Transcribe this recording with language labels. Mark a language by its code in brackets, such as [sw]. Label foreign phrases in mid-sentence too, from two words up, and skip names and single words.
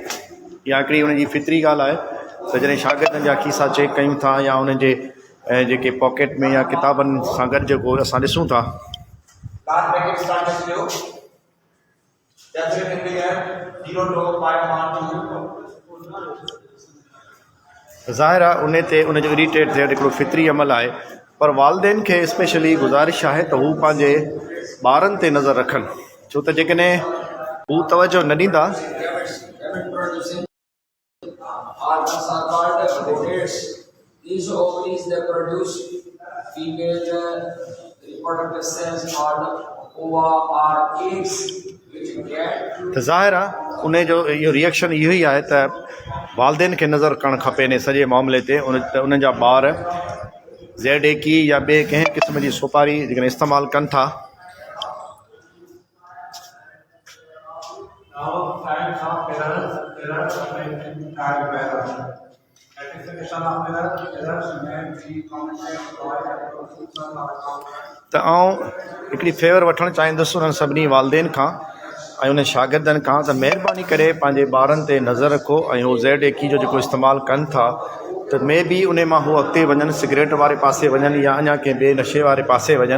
[sd] इहा हिकिड़ी उनजी फितरी ॻाल्हि आहे त जॾहिं शागिर्दनि जा खीसा चेक कयूं था या उन्हनि जे जेके पॉकेट में या किताबनि सां गॾु जेको असां ॾिसूं था ज़ाहिर आहे उन ते उनजो इरिटेट थियणु हिकिड़ो फितरी अमल आहे, पर वालदेन खे स्पेशली गुज़ारिश आहे त हू पंहिंजे ॿारनि ते नज़र रखनि, छो त जेकॾहिं हू तवजो न ॾींदा [en] These ovaries they produce female reproductive cells called ova or eggs which get [sd] त ज़ाहिर आहे उन जो इहो रिएक्शन इहो ई आहे त वालदेन खे नज़र करणु खपे इन सॼे मामले ते उन्हनि जा ॿार ज़ेड एकी या ॿिए कंहिं क़िस्म जी सोपारी जेकॾहिं इस्तेमालु कनि था त आउं हिकिड़ी फेवर वठणु चाहींदुसि उन्हनि सभिनी वालदेन खां ऐं उन शागिर्दनि खां त महिरबानी करे पंहिंजे ॿारनि ते नज़र रखो ऐं हू ज़ेड एकी जो जेको इस्तेमालु कनि था त मे बि उन मां हू अॻिते वञनि सिगरेट वारे पासे वञनि या अञा कंहिं ॿिए नशे वारे पासे वञनि।